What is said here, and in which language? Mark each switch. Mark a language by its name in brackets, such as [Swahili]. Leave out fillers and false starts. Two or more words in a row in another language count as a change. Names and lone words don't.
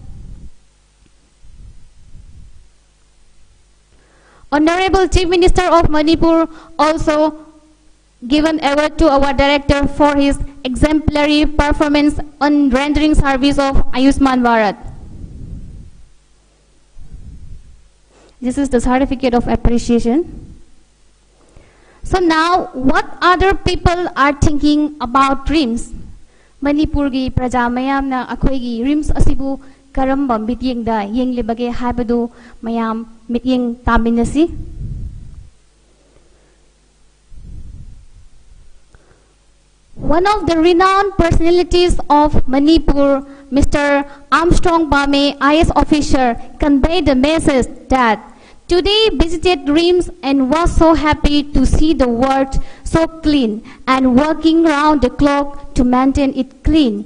[English] Honorable Chief Minister of Manipur also given award to our director for his exemplary performance on rendering service of Ayushman Bharat. This is the certificate of appreciation. So now, what other people are thinking about RIMS? [Manipuri] Manipur gi praja mayam na akhoi gi RIMS asibu karamba mityeng da yenglebage habadu mayam mityeng taminasi. [English] One of the renowned personalities of Manipur, Mr. Armstrong Bame, IS officer, conveyed the message that today visited RIMS and was so happy to see the ward so clean and working round the clock to maintain it clean.